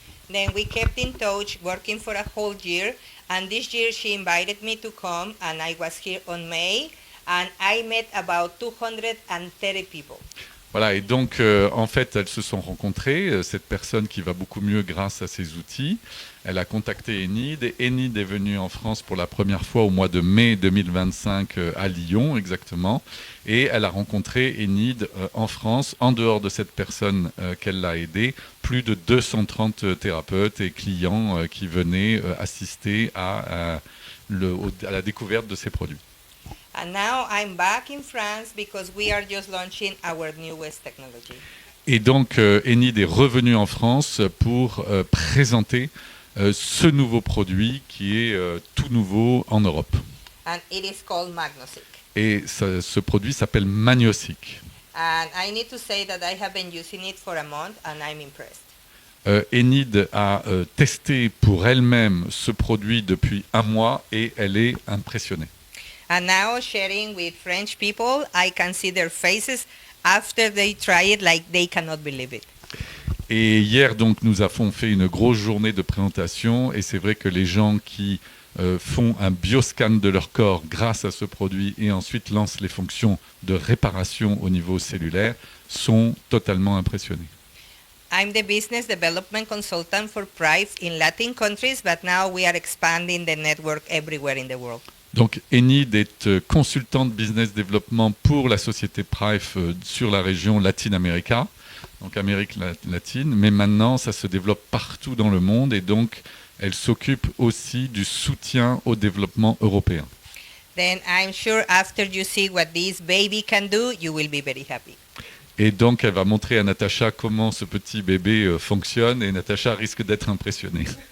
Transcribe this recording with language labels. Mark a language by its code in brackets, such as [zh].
[en] Then we kept in touch, working for a whole year, and this year she invited me to come, and I was here on May, and I met about 230 people. [fr] Voilà, et donc, en fait, elles se sont rencontrées, cette personne qui va beaucoup mieux grâce à ces outils. Elle a contacté Enid, et Enid est venue en France pour la première fois au mois de mai 2025 à Lyon, exactement. Et elle a rencontré Enid en France, en dehors de cette personne qu'elle l'a aidée, plus de 230 thérapeutes et clients qui venaient assister à la découverte de ces produits. [en] And now I'm back in France because we are just launching our newest technology. [fr] Et donc, Enid est revenue en France pour présenter ce nouveau produit qui est tout nouveau en Europe. [en] And it is called Magnosic. [fr] Et ce produit s'appelle Magnosic. [en] And I need to say that I have been using it for a month and I'm impressed. [fr] Enid a testé pour elle-même ce produit depuis un mois et elle est impressionnée. [en] And now sharing with French people, I can see their faces after they try it like they cannot believe it. [fr] Et hier, donc, nous avons fait une grosse journée de présentation et c'est vrai que les gens qui font un bioscan de leur corps grâce à ce produit et ensuite lancent les fonctions de réparation au niveau cellulaire sont totalement impressionnés. [en] I'm the business development consultant for Prive in Latin countries, but now we are expanding the network everywhere in the world. [fr] Donc Enid est consultante business développement pour la société Prive sur la région Latine-América, donc Amérique latine, mais maintenant ça se développe partout dans le monde et donc elle s'occupe aussi du soutien au développement européen. [en] Then I'm sure after you see what this baby can do, you will be very happy. [fr] Et donc elle va montrer à Natacha comment ce petit bébé fonctionne et Natacha risque d'être impressionnée.